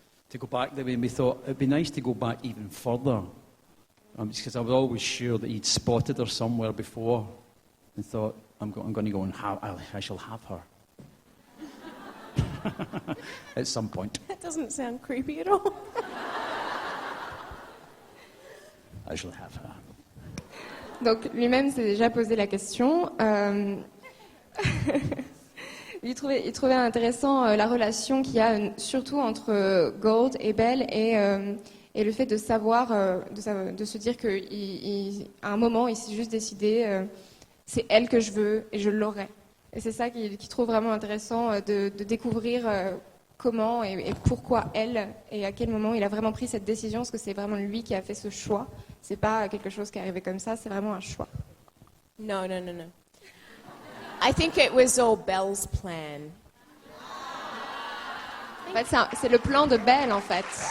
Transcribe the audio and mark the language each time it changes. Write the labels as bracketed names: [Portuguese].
[English] To go back there, and we thought it'd be nice to go back even further, because I was always sure that he'd spotted her somewhere before, and thought, I'm going to go and I shall have her at some point. That doesn't sound creepy at all. I shall have her. [French] Donc lui-même s'est déjà posé la question. Il trouvait intéressant la relation qu'il y a surtout entre Gold et Belle et le fait de savoir, de se dire qu'à un moment, il s'est juste décidé, c'est elle que je veux et je l'aurai. Et c'est ça qu'il trouve vraiment intéressant de découvrir comment et pourquoi elle et à quel moment il a vraiment pris cette décision, parce que c'est vraiment lui qui a fait ce choix. C'est pas quelque chose qui est arrivé comme ça, c'est vraiment un choix. [English] No. I think it was all Belle's plan. [French] En fait, c'est le plan de Belle, en fait.